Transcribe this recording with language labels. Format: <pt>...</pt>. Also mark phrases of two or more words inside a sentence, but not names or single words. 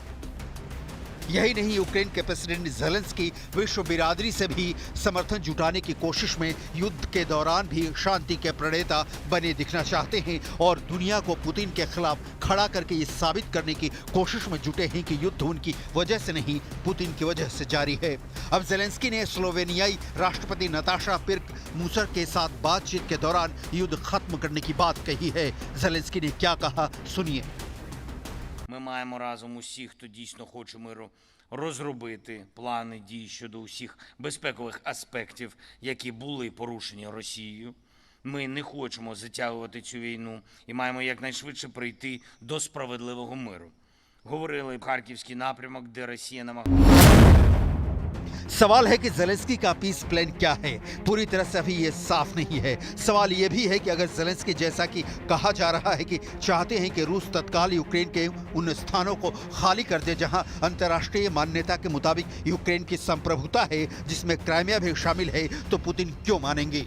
<hi>यही नहीं, यूक्रेन के प्रेसिडेंट ज़ेलेंस्की विश्व बिरादरी से भी समर्थन जुटाने की कोशिश में युद्ध के दौरान भी शांति के प्रणेता बने दिखना चाहते हैं और दुनिया को पुतिन के खिलाफ खड़ा करके ये साबित करने की कोशिश में जुटे हैं कि युद्ध उनकी वजह से नहीं, पुतिन की वजह से जारी है। अब ज़ेलेंस्की ने स्लोवेनियाई राष्ट्रपति नताशा पिर्क मूसर के साथ बातचीत के दौरान युद्ध खत्म करने की बात कही है। ज़ेलेंस्की ने क्या कहा, सुनिए।</hi> <uk>Ми маємо разом усіх, хто дійсно хоче миру, розробити плани дій щодо усіх безпекових аспектів, які були порушені Росією. Ми не хочемо затягувати цю війну і маємо якнайшвидше прийти до справедливого миру. Говорили Харківський напрямок, де Росія намагається.</uk> <hi>सवाल है कि ज़ेलेंस्की का</hi> <en>peace plan</en> <hi>क्या है, पूरी तरह से अभी ये साफ नहीं है। सवाल ये भी है कि अगर ज़ेलेंस्की जैसा कि कहा जा रहा है कि चाहते हैं कि रूस तत्काल यूक्रेन के उन स्थानों को खाली कर दे जहां अंतर्राष्ट्रीय मान्यता के मुताबिक यूक्रेन की संप्रभुता है, जिसमें क्राइमिया भी शामिल है, तो पुतिन क्यों मानेंगे?</hi>